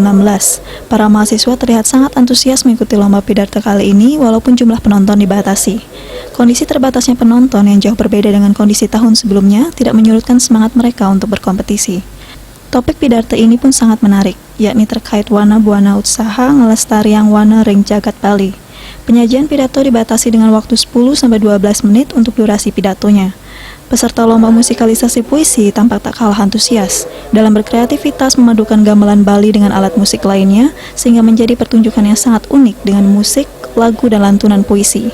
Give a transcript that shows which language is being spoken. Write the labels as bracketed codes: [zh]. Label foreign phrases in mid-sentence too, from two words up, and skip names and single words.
[id] Para mahasiswa terlihat sangat antusias mengikuti lomba Pidarte kali ini walaupun jumlah penonton dibatasi. Kondisi terbatasnya penonton yang jauh berbeda dengan kondisi tahun sebelumnya tidak menyurutkan semangat mereka untuk berkompetisi. Topik Pidarte ini pun sangat menarik, yakni terkait wana buana [ban] usaha ngelestariang wana ring jagat Bali. [id] Penyajian pidato dibatasi dengan waktu 10-12 menit untuk durasi pidatonya. Peserta lomba musikalisasi puisi tampak tak kalah antusias dalam berkreativitas memadukan gamelan Bali dengan alat musik lainnya sehingga menjadi pertunjukan yang sangat unik dengan musik, lagu, dan lantunan puisi.